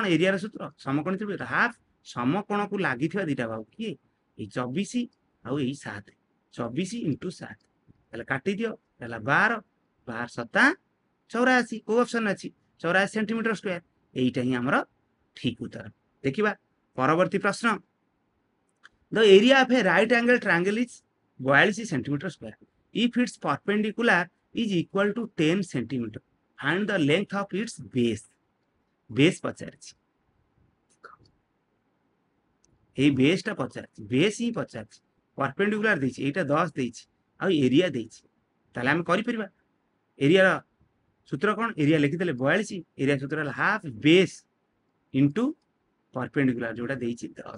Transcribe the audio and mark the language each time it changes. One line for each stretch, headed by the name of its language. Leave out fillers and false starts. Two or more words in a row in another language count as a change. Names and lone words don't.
Odia: ଏରିଆର ସୂତ୍ର ସମକୋଣୀ ତ୍ରିଭୁଜ ହାଫ୍ ସମକୋଣକୁ ଲାଗିଥିବା ଦିଟା ବାହୁ କିଏ? ଏଇ 24 ଆଉ ଏଇ 7। 24 × 7 ତାହେଲେ କାଟିଦିଅ ହେଲା 12 12 7 84। କୋଉ ଅପସନ୍ ଅଛି? 84
English: centimeter square.
Odia: এইটা ହିଁ ଆମର ଠିକ ଉତ୍ତର। ଦେଖିବା ପରବର୍ତ୍ତୀ ପ୍ରଶ୍ନ।
English: The area of a right angle triangle is 42 centimeter square. If its perpendicular is equal to 10 centimeter, find the length of its base.
Odia: Base ପଚାରିଛି। এই ବେସ୍ଟା ପଚାରିଛି, ବେସ୍ ହିଁ ପଚାରିଛି। ପରପେଣ୍ଡିକୁଲାର ଦେଇଛି, ଏଇଟା 10 ଦେଇଛି, ଆଉ ଏରିଆ ଦେଇଛି। ତାହେଲେ ଆମେ କରିପାରିବା। ଏରିଆର ସୂତ୍ର କ'ଣ? ଏରିଆ ଲେଖିଦେଲେ 42, ଏରିଆ ସୂତ୍ର ହେଲା
English: half base into perpendicular
Odia: ଯୋଉଟା ଦେଇଛି 10।